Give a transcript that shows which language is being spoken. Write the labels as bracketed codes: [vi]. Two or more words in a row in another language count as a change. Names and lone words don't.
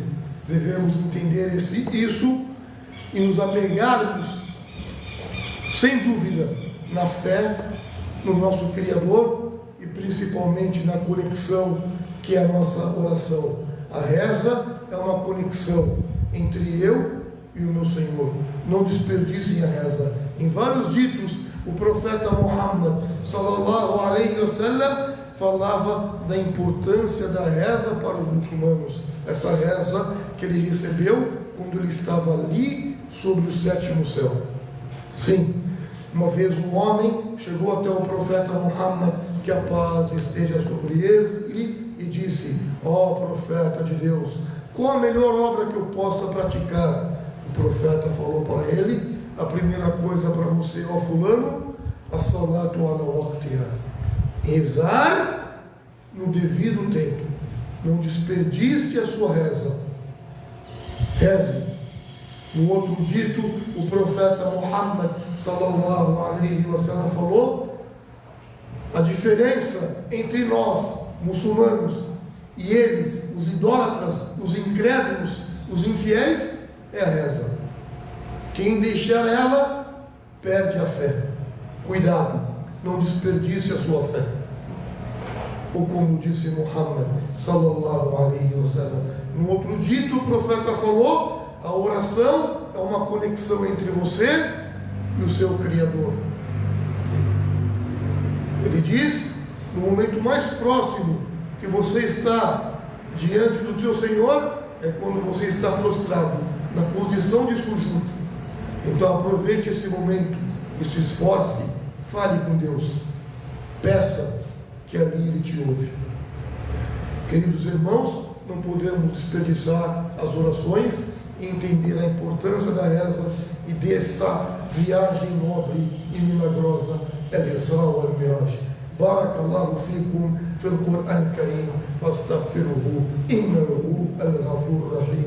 [pt] Devemos entender isso e nos apegarmos, sem dúvida, na fé no nosso Criador e principalmente na conexão que é a nossa oração. A reza é uma conexão entre eu e o meu Senhor. Não desperdicem a reza. Em vários ditos, o profeta Muhammad [ar] صلى الله عليه وسلم [pt] falava da importância da reza para os muçulmanos. Essa reza que ele recebeu quando ele estava ali sobre o 7º céu. Sim, uma vez um homem chegou até o profeta Muhammad, que a paz esteja sobre ele, e disse: ó profeta de Deus, qual a melhor obra que eu possa praticar? O profeta falou para ele: a primeira coisa para você, ó fulano, [ar] الصلاة على وقتها, [pt] rezar no devido tempo. Não desperdice a sua reza, reze. No outro dito, o profeta Muhammad [ar] صلى الله عليه وسلم [pt] falou: a diferença entre nós, muçulmanos, e eles, os idólatras, os incrédulos, os infiéis, é a reza. Quem deixar ela, perde a fé. Cuidado, não desperdice a sua fé. ou como disse Muhammad [ar] صلى الله عليه وسلم. [pt] No outro dito, o profeta falou: a oração é uma conexão entre você e o seu Criador. Ele diz: no momento mais próximo que você está diante do teu Senhor é quando você está prostrado na posição de sujud. Então aproveite esse momento e se esforce, fale com Deus, peça que ali Ele te ouve. Queridos irmãos, não podemos desperdiçar as orações e entender a importância da reza e dessa viagem nobre e milagrosa, al-Isra wal-Miraj. [ar] بارك الله فيكم في القرآن الكريم، فاستغفروه، إنه الغفور الرحيم.